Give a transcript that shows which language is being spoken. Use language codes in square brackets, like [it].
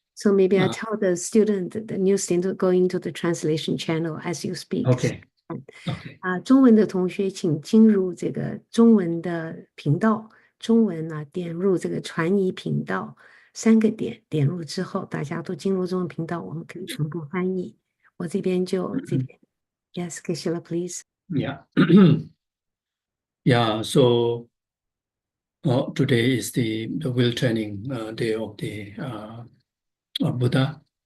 [en] So maybe I tell the new student, go into the translation channel as you speak. Okay. Okay. [zh] 中文的同学请进入这个中文的频道，中文呢点入这个传译频道，3个点点入之后，大家都进入中文频道，我们可以同步翻译。我这边就这边 ， [en] Yes, Kishila, please. Yeah. Yeah. So today is the will training day of the Buddha.